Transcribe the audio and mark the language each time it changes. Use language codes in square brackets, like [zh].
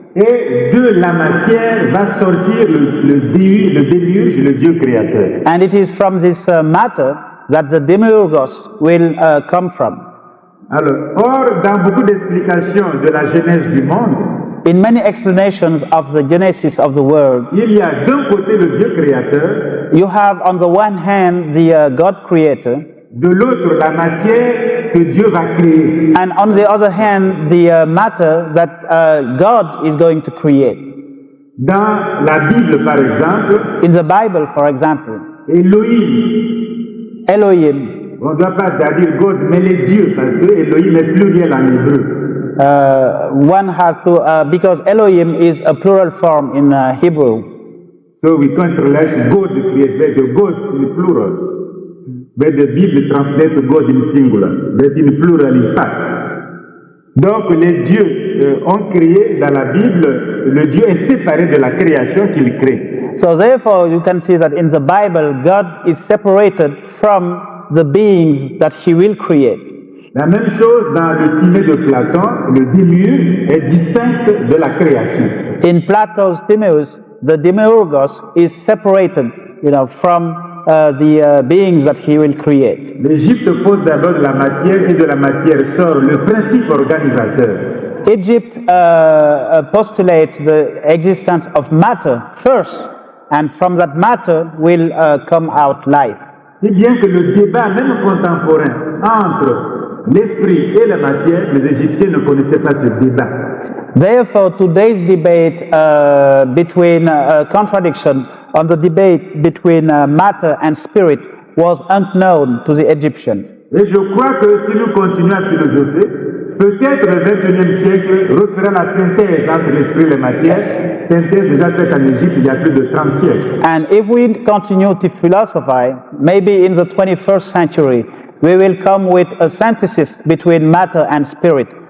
[fr] Et de la matière va sortir le déluge, le Dieu créateur. [en] And it is from this matter that the Demiurgos will come from. [fr] Alors, or, dans beaucoup d'explications de la genèse du monde, [en] In many explanations of the genesis of the world, [fr] il y a d'un côté le Dieu créateur, [en] you have on the one hand the God creator, [fr] de l'autre la matière que Dieu va créer. [en] and on the other hand the matter that God is going to create. [fr] Dans la Bible, par exemple, [en] In the Bible, for example, Elohim, Elohim, [fr] on ne doit pas dire God, mais les dieux, parce que Elohim est pluriel en hébreu. [en] one has to, because Elohim is a plural form in Hebrew. So we can't relate God created, the God in plural. But the Bible translates God in singular, but in plural in fact. [fr] Donc les dieux ont créé dans la Bible, le Dieu est séparé de la création qu'il crée. [en] So therefore you can see that in the Bible God is separated from the beings that he will create. [fr] La même chose dans le Timée de Platon, le démiurge est distinct de la création. [en] In Plato's Timaeus, the Demiurgos is separated, from the beings that he will create. [fr] L'Égypte pose d'abord de la matière et de la matière sort le principe organisateur. [en] Egypt postulates the existence of matter first, and from that matter will come out life. [fr] Si bien que le débat, même contemporain, entre l'esprit et la matière, les Égyptiens ne connaissaient pas ce débat. [en] Therefore, today's debate between contradiction on the debate between matter and spirit was unknown to the Egyptians. [fr] Et je crois que si nous continuons à philosopher, peut-être le XXIe siècle refera la synthèse entre l'esprit et la matière, synthèse déjà faite en Égypte il y a plus de 30 siècles. [en] And if we continue to philosophize, maybe in the 21st century, we will come with a synthesis between matter and spirit.